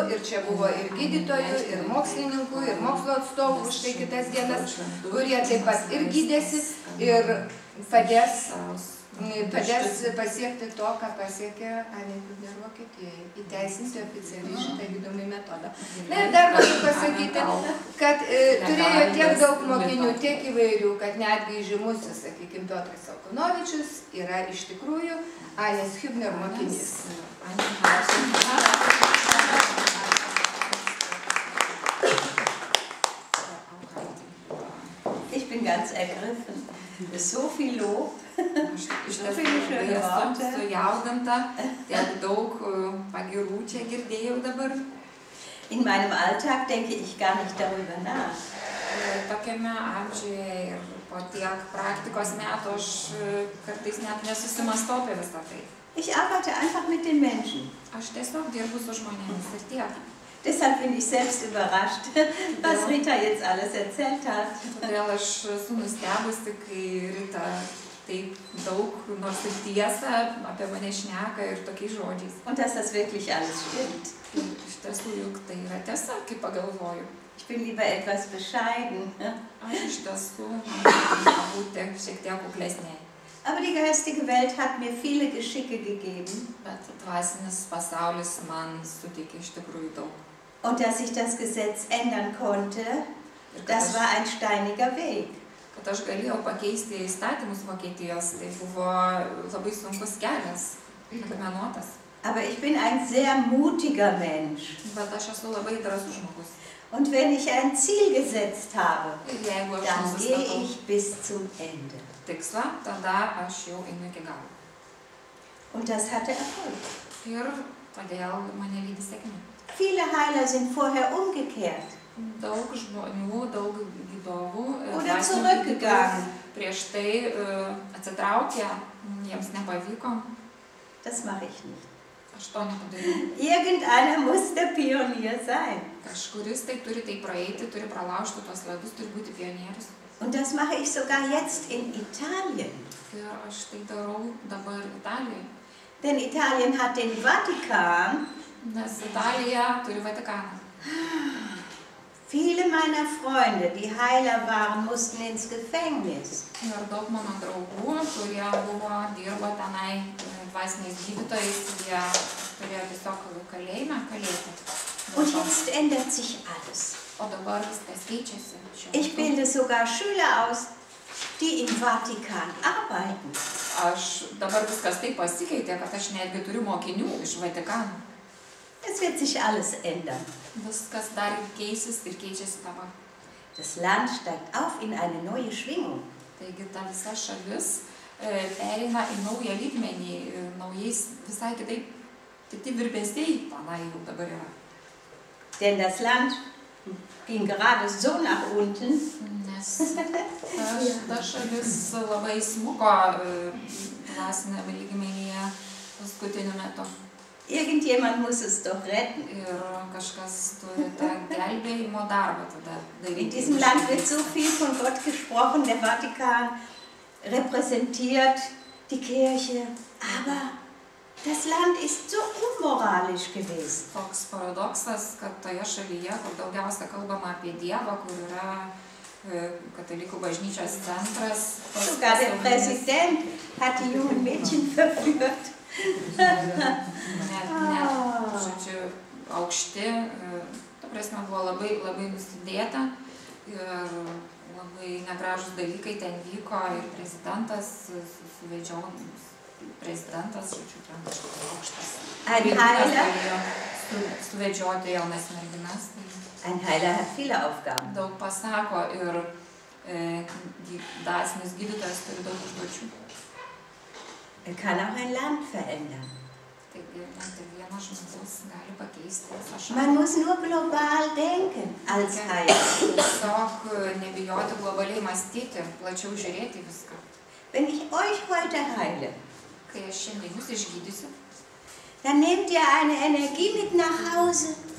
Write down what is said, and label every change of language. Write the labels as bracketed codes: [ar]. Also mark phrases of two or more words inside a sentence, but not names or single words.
[lt] Ir čia buvo ir gydytojų, ir mokslininkų, ir mokslo atstovų už tai kitas dienas, kurie taip pat ir gydėsi ir padės pasiekti to, ką pasiekė Anė Hübner Vokietijoje, įteisinti oficialiai šitą gydomąjį metodą. Na ir dar noriu pasakyti, kad turėjo tiek daug mokinių, tiek įvairių, kad netgi žymusis, sakykime, Piotras Salkunovičius yra iš tikrųjų Anės Hübner mokinys. [de] Ich bin ganz ergriffen. So viel Lob. [lt] Iš tiesų esu sujaudinta, tiek daug pagirų čia girdėjau dabar. [de] In meinem Alltag denke ich gar nicht darüber nach. [lt] Tokiame amžiuje ir po tiek praktikos metų aš kartais net nesusimastau apie visą tai. [de] Ich arbeite einfach mit den Menschen. [lt] Aš tiesiog dirbu su žmonėmis ir tiek. [de] Deshalb bin ich selbst überrascht, was Rita jetzt alles erzählt hat. [lt] Todėl aš esu nustebusi, kai Rita taip daug, nors ir tiesą apie mane šneka ir tokiais žodžiais. [de] Und dass das wirklich alles stimmt. [lt] Iš tiesų, juk tai yra tiesa, kaip pagalvoju. [de] Ich bin lieber etwas bescheiden. [lt] Aš iš tiesų man būti šiek tiek kuklesnė. [de] Aber die geistige Welt hat mir viele Geschicke gegeben. [lt] Bet dvasinis pasaulis man suteikė iš tikrųjų daug. [de] Und dass ich das Gesetz ändern konnte, das war ein steiniger Weg. [lt] Kad aš galėjau pakeisti įstatymus Vokietijos, tai buvo labai sunkus kelias, akmenuotas. [de] Aber ich bin ein sehr mutiger Mensch. [lt] Bet aš esu labai drąsus žmogus. [de] Und wenn ich ein Ziel gesetzt habe, [lt] Jeigu aš [de] dann gehe ich bis zum Ende. [lt] Tikslą, tada aš jau einu iki galo. [de] Und das hatte Erfolg. [lt] Ir todėl mane lydi sėkmė. [de] Viele Heiler sind vorher umgekehrt. [lt] Daug žmonių, daug gydovų [de] Oder zurückgegangen. [lt] Prieš tai atsitraukė, jiems nepavyko. [de] Das mache ich nicht. [lt] Aš to nepadariau. [de] Irgendeiner muss der Pionier sein. [lt] Kažkuris tai turi tai praeiti, turi pralaužti tuos ledus, turi būti pionierius. [de] Und das mache ich sogar jetzt in Italien. [lt] Ir aš tai darau dabar Italijoje. [de] Denn Italien hat den Vatikan [lt] Nes Italija turi Vatikaną. [de] Viele meiner Freunde, die Heiler waren, mussten ins Gefängnis. [lt] Ir daug mano draugų, kurie dirbo tenai dvasiniais gydytojais, jie turėjo tiesiog kalėjime kalėti. [de] Und jetzt ändert sich alles. [lt] O dabar viskas keičiasi. [de] Ich bilde sogar Schüler aus, die im Vatikan arbeiten. [lt] Dabar viskas taip pasikeitė, kad aš netgi turiu mokinių iš Vatikano. [de] Es wird sich alles ändern. [lt] Viskas dar keisis ir keičiasi dabar. [de] Das Land steigt auf in eine neue Schwingung. [lt] Taigi ta visa šalis pereina į naują lygmenį, naujais visai kiti virpesiai tenai jau dabar yra. [de] Denn das Land ging gerade so nach unten. [lt] Nes ta šalis labai smuko dvasinėme lygmenyje paskutiniu metu. [de] Irgendjemand muss es doch retten. [lt] Ir kažkas turi tą gelbėjimo darbą tada daryti. [de] In diesem Land wird so viel von Gott gesprochen, der Vatikan repräsentiert die Kirche, aber das Land ist so unmoralisch gewesen. [lt] Toks paradoksas, kad toje šalyje, kur daugiausia kalbama apie Dievą, kur yra katalikų bažnyčios centras. [de] Sogar der Präsident hat die jungen Mädchen verführt. [lt] Žodžiu, aukšti, ta prasme, buvo labai nusidėta ir labai negražus dalykai ten vyko ir prezidentas, žodžiu, ten kažkoks aukštas. Suvedžioti jaunas merginas. [de] Ein Heiler hat viele Aufgaben. [lt] Daug pasako ir dvasinis gydytojas turi daug užduočių. [de] Er kann auch ein Land verändern. Man muss nur global denken als Heiler. Wenn ich euch heute heile, dann nehmt ihr eine Energie mit nach Hause.